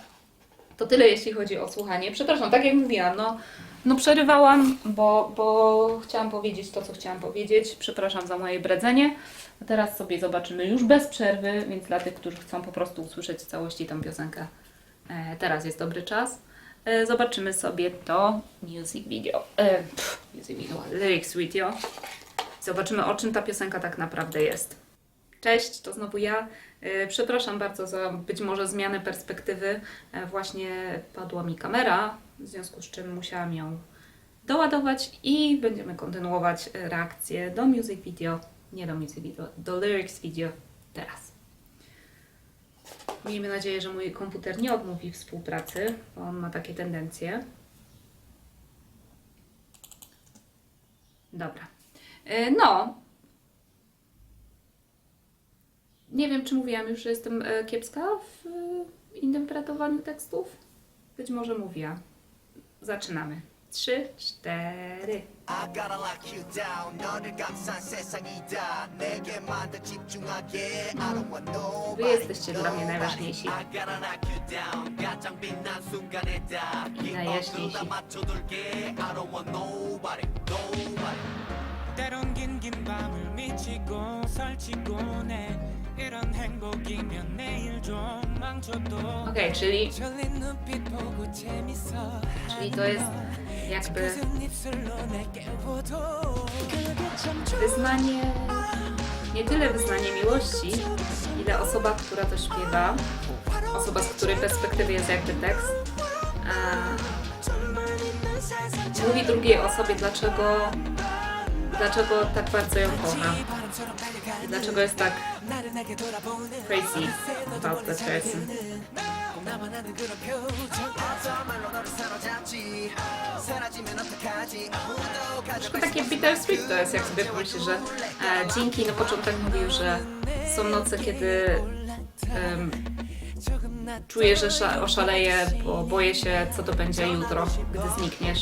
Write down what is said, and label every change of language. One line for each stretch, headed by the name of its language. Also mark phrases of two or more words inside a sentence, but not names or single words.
Polish: Dobra, To tyle, jeśli chodzi o słuchanie. Przepraszam, tak jak mówiłam, no przerywałam, bo chciałam powiedzieć to, co chciałam powiedzieć. Przepraszam za moje bredzenie. A teraz sobie zobaczymy już bez przerwy, więc dla tych, którzy chcą po prostu usłyszeć w całości tę piosenkę, teraz jest dobry czas. Zobaczymy sobie to
English: music video, lyrics video.
Polish: Zobaczymy, o czym ta piosenka tak naprawdę jest. Cześć, to znowu ja. Przepraszam bardzo za być może zmianę perspektywy. Właśnie padła mi kamera, w związku z czym musiałam ją doładować i będziemy kontynuować reakcję do
English: music video,
Polish: nie do
English: music video,
Polish: do
English: lyrics video
Polish: teraz. Miejmy nadzieję, że mój komputer nie odmówi współpracy, bo on ma takie tendencje. Dobra. No. Nie wiem, czy mówiłam już, że jestem kiepska w interpretowaniu tekstów. Być może mówiłam. Zaczynamy. 3, 4. Wy jesteście dla mnie najważniejsi i najjaśniejsi.
Korean: 때론 긴긴 밤을 미치고 설치고 내 이런 행복이면 내일 좀 망쳐도
Polish: Okej, czyli
Korean: 졸린 눈빛 보고 재밌어
Polish: to jest jakby
Korean: 그 입술로 내 깨워도 그게 참
Polish: wyznanie, nie tyle wyznanie miłości, ile osoba, która to śpiewa, osoba, z której perspektywy jest jakby tekst, mówi drugiej osobie, dlaczego tak bardzo ją kocha. I dlaczego jest tak
English: crazy about that person.
Polish: Troszkę takie bittersweet to jest, jak sobie pomyślisz, że Jinky na początek mówił, że są noce, kiedy czuję, że oszaleję, bo boję się, co to będzie jutro, gdy znikniesz.